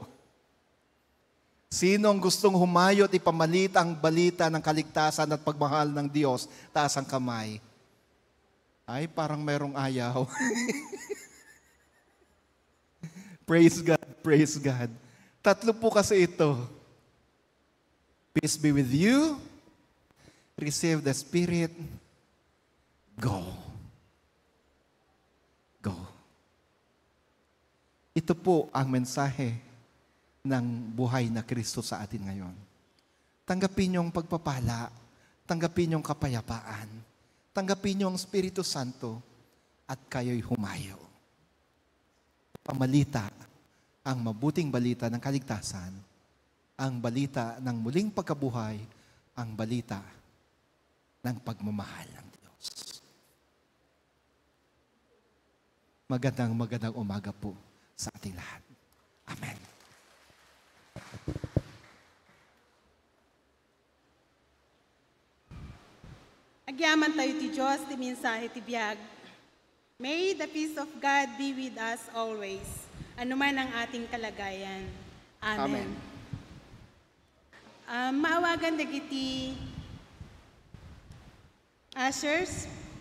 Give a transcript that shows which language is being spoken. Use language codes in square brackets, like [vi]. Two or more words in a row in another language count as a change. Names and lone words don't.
[tl] Sino ang gustong humayo at ipamalit ang balita ng kaligtasan at pagmahal ng Diyos? Taas ang kamay. Ay, parang mayroong ayaw. [en] Praise God, praise God. [tl] Tatlo po kasi ito. [en] Peace be with you. Receive the Spirit. Go. Go. [tl] Ito po ang mensahe ng buhay na Kristo sa atin ngayon. Tanggapin yung pagpapala, tanggapin yung kapayapaan, tanggapin yung Espiritu Santo, at kayo'y humayo. Pamalita ang mabuting balita ng kaligtasan, ang balita ng muling pagkabuhay, ang balita ng pagmamahal ng Diyos. Magandang umaga po sa ating lahat. Amen. [ilo] Agyaman tayo ti Diyos, ti mensahe ti biyag. [en] May the peace of God be with us always, [tl] anuman ang ating kalagayan. Amen. [ilo] Maawagan dagiti ushers.